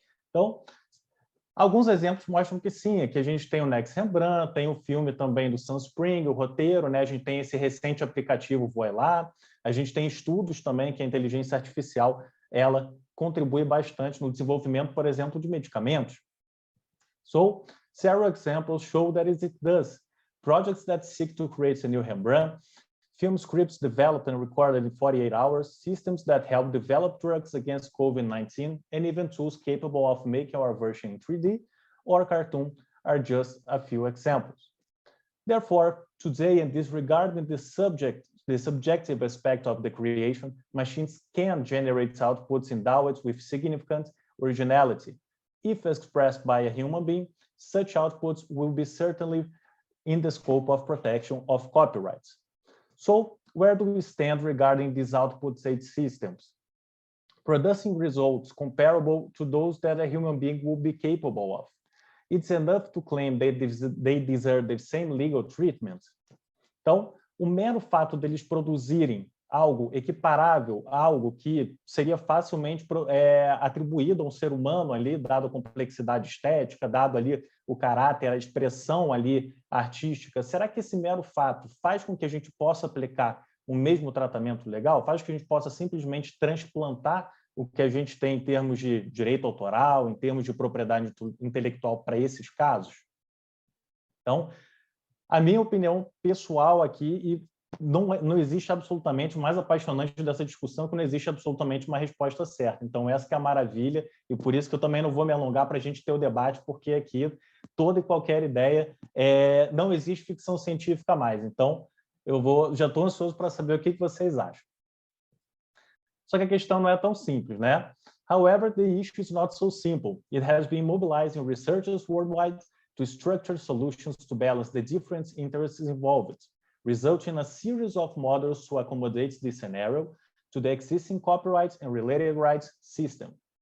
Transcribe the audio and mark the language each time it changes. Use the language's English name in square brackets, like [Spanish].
[Portuguese] Então, alguns exemplos mostram que sim. Aqui a gente tem o Next Rembrandt, tem o filme também do Sam Spring, o roteiro, né? A gente tem esse recente aplicativo Voilá, a gente tem estudos também que a inteligência artificial ela contribui bastante no desenvolvimento, por exemplo, de medicamentos. [English] So, several examples show that it does. Projects that seek to create a new Rembrandt, film scripts developed and recorded in 48 hours, systems that help develop drugs against COVID-19, and even tools capable of making our version in 3D or cartoon are just a few examples. Therefore, today, and disregarding the subjective aspect of the creation, machines can generate outputs endowed with significant originality. If expressed by a human being, such outputs will be certainly in the scope of protection of copyrights. So, where do we stand regarding these output-aid systems? Producing results comparable to those that a human being will be capable of. It's enough to claim they deserve the same legal treatment. [Portuguese] Então, o mero fato deles produzirem algo equiparável a algo que seria facilmente atribuído a um ser humano ali, dado a complexidade estética, dado ali o caráter, a expressão ali artística, será que esse mero fato faz com que a gente possa aplicar o mesmo tratamento legal? Faz com que a gente possa simplesmente transplantar o que a gente tem em termos de direito autoral, em termos de propriedade intelectual para esses casos? Então, a minha opinião pessoal aqui, e não existe absolutamente mais apaixonante dessa discussão que não existe absolutamente uma resposta certa. Então, essa que é a maravilha, e por isso que eu também não vou me alongar para a gente ter o debate, porque aqui toda e qualquer ideia, não existe ficção científica mais. Então, já estou ansioso para saber o que vocês acham. Só que a questão não é tão simples, né? [English] However, the issue is not so simple. It has been mobilizing researchers worldwide to structure solutions to balance the different interests involved, resulting in a series of models to accommodate this scenario to the existing copyright and related rights system.